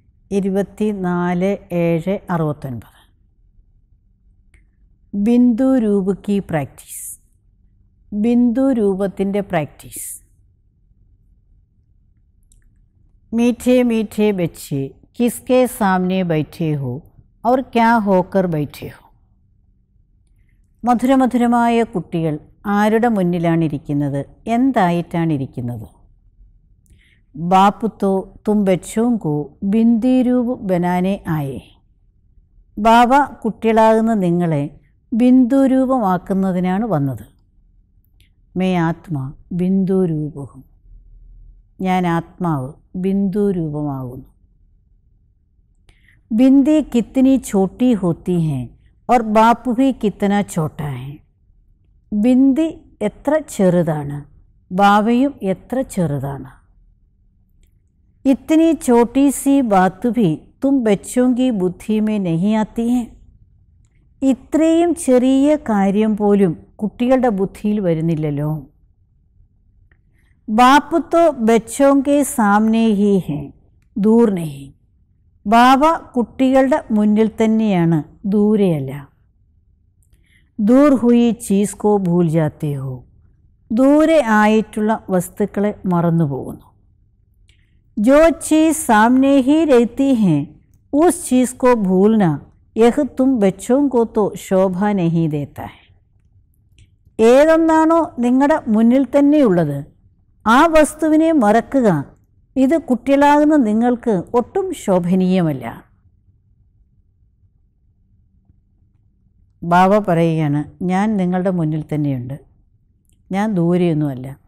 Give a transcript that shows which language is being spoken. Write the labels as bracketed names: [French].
[Hindi] 24/7/69 ബിന്ദു രൂപ की प्रैक्टिस. बिंदु रूपത്തിൻ്റെ प्रैक्टिस. मीठे मीठे बच्चे किसके सामने बैठे हो और क्या होकर बैठे हो. [Malayalam] മധുരമധുരമായ കുട്ടികൾ ആരുടെ മുന്നിലാണിരിക്കുന്നത്, എന്തായിട്ടാണിരിക്കുന്നത്? [Hindi] बाप तो तुम बच्चों को बिंदी रूप बनाने आए. [Malayalam] ബാബ കുട്ടികളാകുന്ന നിങ്ങളെ ബിന്ദു രൂപമാക്കുന്നതിനാണ് വന്നത്. മേ ആത്മാ ബിന്ദു രൂപവും, ഞാൻ ആത്മാവ് ബിന്ദു രൂപമാകുന്നു. [Hindi] बिंदी कितनी छोटी होती हैं और बाप भी कितना छोटा है. [Malayalam] बिंदी എത്ര ചെറുതാണ്, ബാവയും എത്ര ചെറുതാണ്. [Hindi] इतनी छोटी सी बात भी तुम बच्चों की बुद्धि में नहीं आती है. [Malayalam] ഇത്രയും ചെറിയ കാര്യം പോലും കുട്ടികളുടെ ബുദ്ധിയിൽ വരുന്നില്ലല്ലോ. [Hindi] बाप तो बच्चों के सामने ही है, दूर नहीं. [Malayalam] ബാബ കുട്ടികളുടെ മുന്നിൽ തന്നെയാണ്, ദൂരെയല്ല. [Hindi] दूर हुई चीज़ को भूल जाते हो. [Malayalam] ദൂരെ ആയിട്ടുള്ള വസ്തുക്കളെ മറന്നു പോകുന്നു. [Hindi] जो चीज़ सामने ही रहती हैं उस चीज़ को भूलना यह तुम बच्चों को तो शोभा नहीं देता है. [Malayalam] ഏതൊന്നാണോ നിങ്ങളുടെ മുന്നിൽ തന്നെയുള്ളത് ആ വസ്തുവിനെ മറക്കുക, ഇത് കുട്ടികളാകുന്ന നിങ്ങൾക്ക് ഒട്ടും ശോഭനീയമല്ല. ബാബ പറയുകയാണ്, ഞാൻ നിങ്ങളുടെ മുന്നിൽ തന്നെയുണ്ട്, ഞാൻ ദൂരെയൊന്നുമല്ല.